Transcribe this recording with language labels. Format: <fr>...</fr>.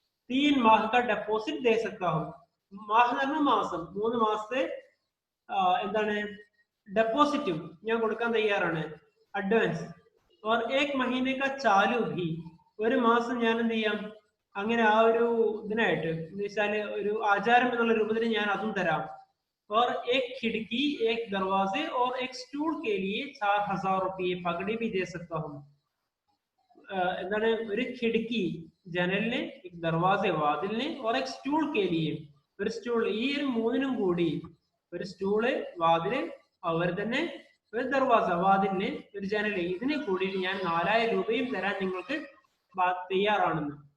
<hi>3 മാഹ കാ ഡെപ്പോസിറ്റ് ദേ സക്താ ഹും,</hi> <ml>മാഹ എന്ന് പറഞ്ഞാൽ മാസം, 3 മാസത്തെ എന്താണ് ഡെപ്പോസിറ്റും ഞാൻ കൊടുക്കാൻ തയ്യാറാണ്, അഡ്വാൻസ്.</ml> <hi>ഓർ 1 മഹീനെ കാ ചാലു ഭി,</hi> <ml>1 മാസം ഞാൻ എന്ത് ചെയ്യാം, അങ്ങനെ ആ ഒരു ഇതിനായിട്ട് എന്ന് വെച്ചാല് ഒരു ആചാരം എന്നുള്ള രൂപത്തിൽ ഞാൻ അതും തരാം.</ml> <hi>और एक खिड़की, एक दरवाजे और एक स्टूल के लिए 4000 रुपये पगड़ी भी दे सकता हूँ.</hi> <ml>എന്താണ്? ഒരു ഖിഡ്ക്കി ജനലിന്, ദർവാസെ വാതിലിന്,</ml> <hi>और एक स्टूल के लिए,</hi> <ml>ഒരു സ്റ്റൂൾ, ഈ ഒരു 3നും കൂടി, ഒരു സ്റ്റൂള്, വാതില്, അവർ തന്നെ ഒരു ദർവാസ വാതിലിന്, ഒരു ജനല്, ഇതിന് കൂടിയിട്ട് ഞാൻ 4000 രൂപയും തരാൻ നിങ്ങൾക്ക് തയ്യാറാണെന്ന്.</ml>